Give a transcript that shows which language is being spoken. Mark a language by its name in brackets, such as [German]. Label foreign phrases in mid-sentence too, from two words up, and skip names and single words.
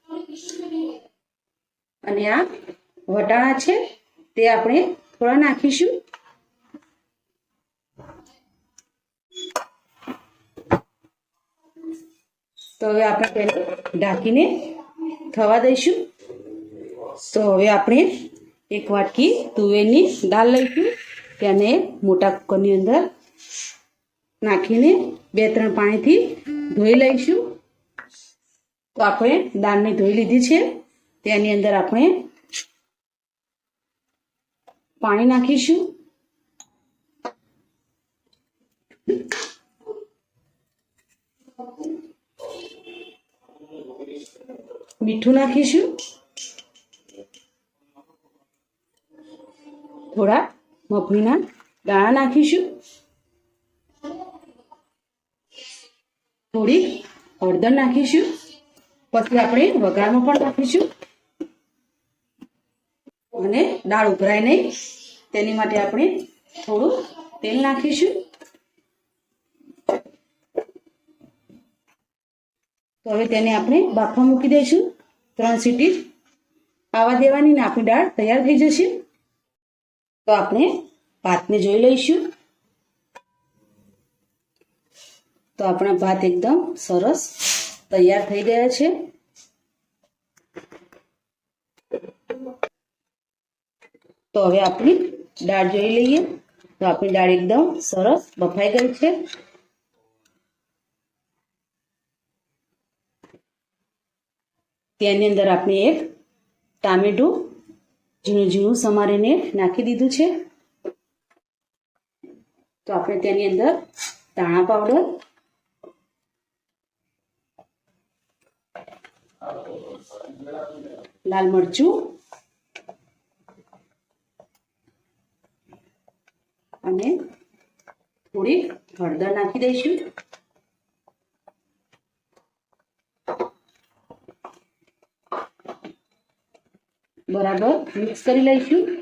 [Gujarati] અને આ વટાણા છે તે આપણે થોડા નાખીશું। તો હવે આપણે તેને ઢાંકીને થવા દઈશું। તો હવે આપણે 1 વાટકી તુવેરની દાળ લઈશું, તેને મોટા કુકરની અંદર નાખીને 2-3 પાણીથી ધોઈ લઈશું। તો આપણે દાળને ધોઈ લીધી છે। તેની અંદર આપણે પાણી નાખીશું, મીઠું નાખીશું, થોડા મગનીના દાણા નાખીશું, થોડી હળદર નાખીશું, પછી આપણે વઘારમાં પણ નાખીશું। અને દાળ ઉભરાય નહીં તેની માટે આપણે થોડું તેલ નાખીશું। તો હવે તેને આપણે બાફવા મૂકી દઈશું। 3 સીટી આવા દેવાની ને આપણી દાળ તૈયાર થઈ જશે। તો આપણે ભાતને જોઈ લઈશું। તો આપણા ભાત એકદમ સરસ તૈયાર થઈ ગયા છે। તો હવે આપણી દાળ જોઈ લઈએ। તો આપણી દાળ એકદમ સરસ બફાઈ ગઈ છે। તેની અંદર આપણે 1 ટામેટું ઝીણું ઝીણું સમારીને નાખી દીધું છે। તો આપણે તેની અંદર ધાણા પાવડર, લાલ મરચું અને થોડી હળદર નાખી દઈશું। બરાબર મિક્સ કરી લઈશું।